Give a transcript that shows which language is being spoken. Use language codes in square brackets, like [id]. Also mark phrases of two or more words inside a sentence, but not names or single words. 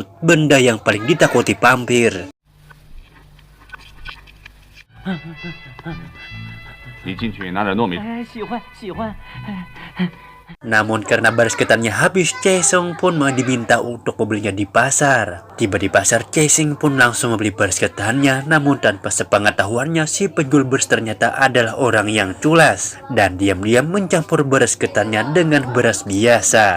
[id] benda yang paling ditakuti vampir. [zh] 你进去拿点糯米。喜欢。 [id] Namun karena baris ketannya habis, Chaesung pun diminta untuk membelinya di pasar. Tiba di pasar, Chaesung pun langsung membeli baris ketannya. Namun tanpa sepengetahuannya, si penjual beras ternyata adalah orang yang culas dan diam-diam mencampur beras ketannya dengan beras biasa.